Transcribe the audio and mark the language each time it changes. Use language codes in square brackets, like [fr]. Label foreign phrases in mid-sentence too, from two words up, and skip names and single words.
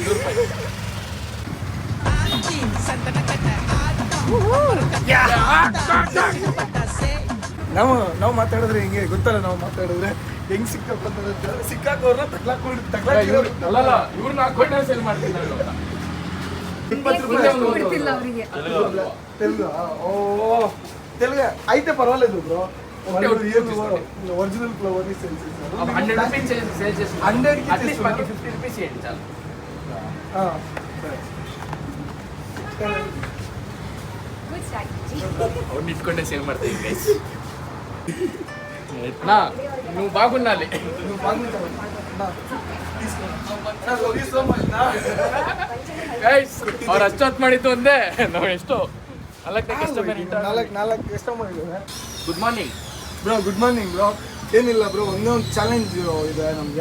[kn] ನಾವು ಮಾತಾಡಿದ್ರೆ ಹಿಂಗೆ ಗೊತ್ತಲ್ಲ, ನಾವು ಮಾತಾಡಿದ್ರೆ ಹೆಂಗ್ ಸಿಕ್ಕಾಕೋರ್ನ ತಗ್ಲಾಕೋರು ಅಲ್ಲಲ್ಲ ಇವ್ರನ್ನ ಹಾಕೊಂಡೆ ಸೇಲ್ ಮಾಡ್ತೀನಿ ನಾನು. 20 ರೂಪಾಯಿ ಕೊಡ್ತಿಲ್ಲ ಅವರಿಗೆ. ತೆಲುಗು. ಓ ತೆಲುಗು ಐತೆ ಪರವಾಗಿಲ್ಲ ಬ್ರೋ. [en] original flower [kn] 100 ರೂಪಾಯಿ ಸೇಲ್ చేసి [te] 100 కి అట్లీస్ట్ మాకు 50 రూపీస్ ఇవ్వండి చాలు. [en] Good strategy. [kn] ಅವ್ರು ನಿಂತ್ಕೊಂಡೆ ಸೇಲ್ ಮಾಡ್ತೀವಿ ಗೈಸ್. ನಾ [te] నువ్వు బాగుండాలి. [kn] ಗೈಸ್ ಅವ್ರು ಅಷ್ಟೊತ್ತು ಮಾಡಿದ್ದು ಒಂದೇ, ನಾವು ಎಷ್ಟು 4 ಕಸ್ಟಮರ್. 4 ಕಸ್ಟಮರ್ ಇದ್ದಾರೆ. [en] good morning [kn] ಬ್ರೋ. [en] good morning bro. [kn] ಏನಿಲ್ಲ ಬ್ರೋ, ಒಂದೇ ಒಂದು ಚಾಲೆಂಜ್ ಇದೆ ನಮಗೆ.